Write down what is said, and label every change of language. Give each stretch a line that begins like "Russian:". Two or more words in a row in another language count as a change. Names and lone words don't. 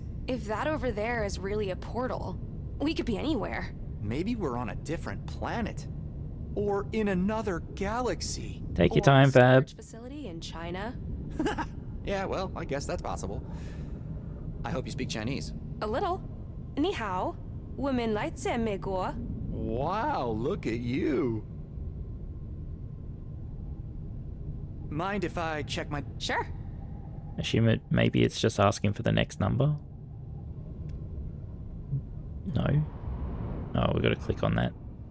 English: If that over there is really a portal, we could be anywhere. Maybe we're on a different planet. Or in another galaxy. Take your Or time, a storage Fab. facility in China. Yeah, well, I guess that's possible. I hope you speak Chinese. A little.
Chinese: 你好. 我们来自美国.
English: Wow, look at you. Mind if I check my... Sure. Assume it. Maybe it's just asking for the next number. No. Oh, we got to click on that.